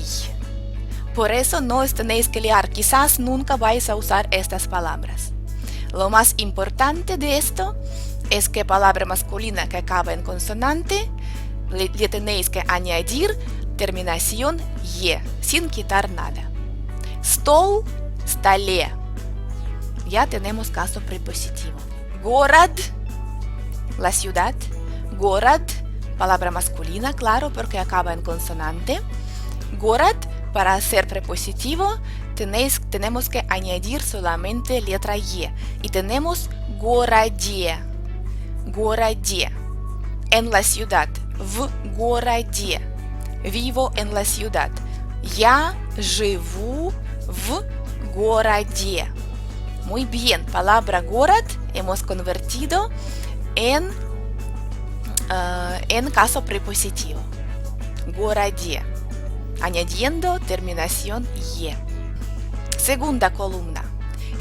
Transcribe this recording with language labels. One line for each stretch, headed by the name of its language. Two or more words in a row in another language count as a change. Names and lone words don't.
Spanish: Por eso no os tenéis que liar, quizás nunca vais a usar estas palabras. Lo más importante de esto es que palabra masculina que acaba en consonante le tenéis que añadir terminación Y, sin quitar nada.
Russian: Стол, столе.
Spanish: Ya tenemos caso prepositivo. Город, la ciudad. Город, palabra masculina, claro, porque acaba en consonante. Город, para ser prepositivo, tenemos que añadir solamente letra Y. Y tenemos городе. Городе. En la ciudad.
Russian: В городе.
Spanish: Vivo en la ciudad.
Russian: Я живу в городе.
Spanish: Muy bien, palabra город hemos convertido en caso prepositivo.
Russian: городе.
Spanish: Añadiendo terminación Y. Segunda columna.